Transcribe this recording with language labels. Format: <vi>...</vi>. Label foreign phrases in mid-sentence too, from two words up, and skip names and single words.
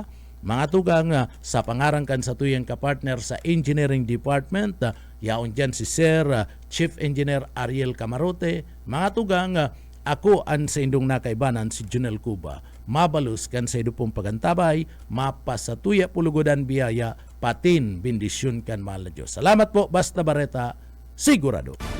<bik>Mga tugang, sa pangaran kan sa tuyang kapartner sa Engineering Department, yaon dyan si Sir Chief Engineer Ariel Camarote. Mga tugang, ako an sa indong nakaibanan si Junel Cuba. Mabalus kan sa idupong pagantabay, mapasatuya pulugodan biyaya, patin bindisyon kan mahal na Diyos. Salamat po, Basta Barreta, sigurado.</bik>